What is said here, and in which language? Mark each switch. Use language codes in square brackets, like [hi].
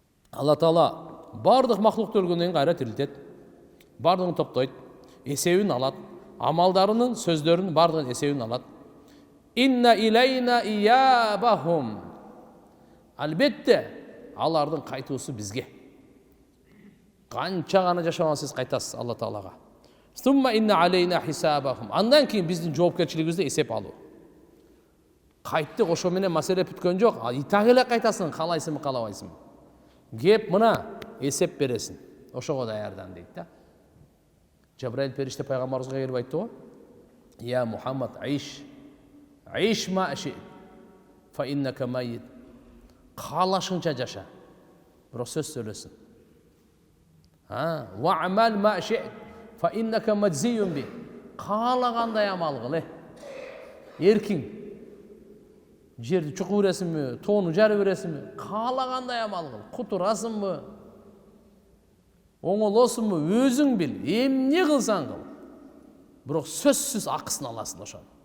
[ky] Алла Таала бардык махлукту өлгөндөн кийин кайра тирилтет. Бардыгын топтойт, эсебин алат. Амалдарынын, сөздөрүнүн бардыгын эсебин алат. [ar] Инна илайна иябахум. [ky] Албетте алардын кайтуусу бизге. Канча гана жашаган сиз кайтасыз Алла Таалага. [ar] Сумма инна алейна хисабахум. [ky] Андан кийин биздин жоопкерчилигибизде эсеп алуу. Кайттык, ошо менен маселе бүткөн жок. Итак эле кайтасың, каалайсыңбы, каалабайсыңбы? Кеп мына эсеп бересиң. Ошого даярдан дейт да. Жабраил периште пайгамбарыбызга келип айтты го: [ar] "Я Мухаммад, аиш ма аши, фа иннака майит." [ky] Каалашыңча жаша. Бирок сөз сөйлөсүң. [ar] Ва амал ма аши, фа иннака маджзиюн би. [ky] Каалагандай амал кыл, эркиң. Жерди чукуу бересиңби, тоону жарып бересиңби? Каалагандай амал кыл. Кутурасыңбы? Оңолосуңбу? Өзүң бил. Эмне кылсаң кыл. Бирок сөзсүз акысын аласың ошон.